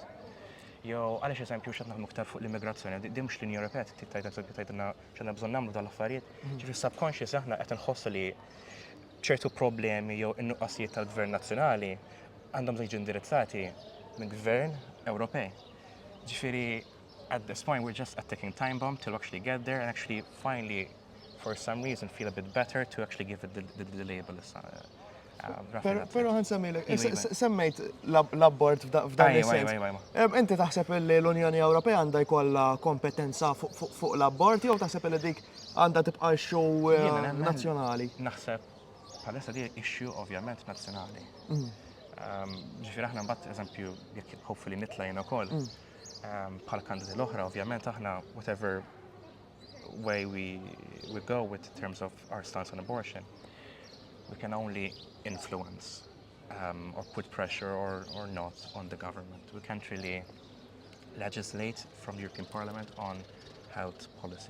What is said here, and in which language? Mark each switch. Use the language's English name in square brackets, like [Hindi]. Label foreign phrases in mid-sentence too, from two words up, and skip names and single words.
[Maltese] Jew għaliex eżempju x'qed naħdmu aktar fuq l-immigrazzjoni, din mhux l-Unjoni Ewropea tgħid eżempju tgħidilna x'għandna bżonn nagħmlu dal-affarijiet. Ġifieri subconscious aħna qed inħossu li ċertu problemi jew in-nuqqasijiet tal-Gvern nazzjonali għandhom jiġu indirizzati minn Gvern Ewropej. [English] Ġifieri at this point we're just a ticking time bomb till actually get there and actually finally for some reason feel a bit better to actually give it the label. [Maltese] Pero ħan semmilek, semmejt l-abbord f'dan is-sens. Inti taħseb li l-Unjoni Ewropea għandha jkollha kompetenza fuq l-abbord jew taħseb li dik għandha tibqa' issue nazzjonali? Naħseb bħalissa di issue ovvjament nazzjonali. Ġifieri aħna mbagħad eżempju jekk [English] hopefully [Maltese] nitla' jien ukoll bħal kandidati l-oħra ovvjament aħna [English] whatever way we go with in terms of our stance on abortion, we can only influence or put pressure or not on the government. We can't really legislate from the European Parliament on health policy.